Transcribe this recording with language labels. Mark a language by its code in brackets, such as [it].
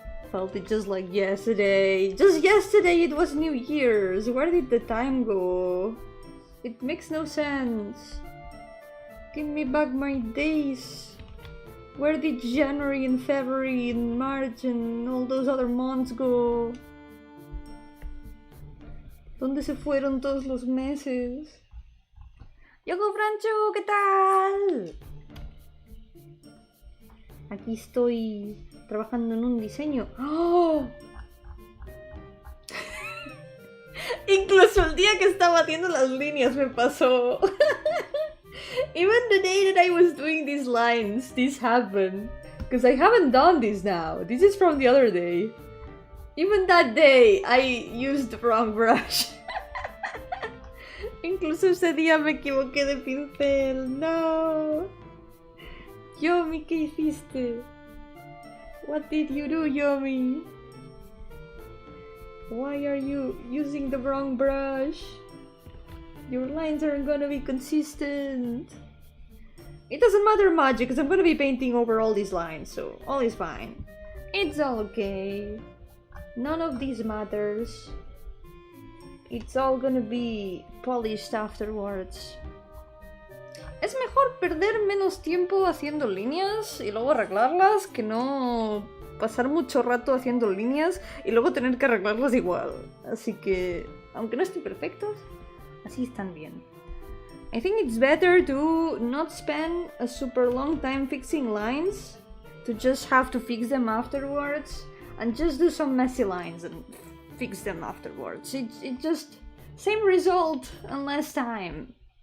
[en] Felt it just like yesterday. Just yesterday it was New Year's. Where did the time go? It makes no sense. Give me back my days. Where did January and February and March and all those other months go? [es] ¿Dónde se fueron todos los meses? ¡Yogo Francho! ¿Qué tal? Aquí estoy trabajando en un diseño. ¡Oh! Incluso el día que estaba haciendo las líneas me pasó. [en] Even the day that I was doing these lines, this happened. Because I haven't done this now. This is from the other day. Even that day, I used the wrong brush. [es] Incluso ese día me equivoqué de pincel. No. Yomi, ¿qué hiciste? [en] What did you do, Yomi? Why are you using the wrong brush? Your lines aren't gonna be consistent. It doesn't matter much because I'm gonna be painting over all these lines, so all is fine. It's all okay. None of these matters. It's all gonna be polished afterwards. [es] Es mejor perder menos tiempo haciendo líneas y luego arreglarlas que no pasar mucho rato haciendo líneas y luego tener que arreglarlas igual. Así que, aunque no estén perfectos, así están bien. [en] I think it's better to not spend a super long time fixing lines, to just have to fix them afterwards, and just do some messy lines and fix them afterwards. It just, same result and less time.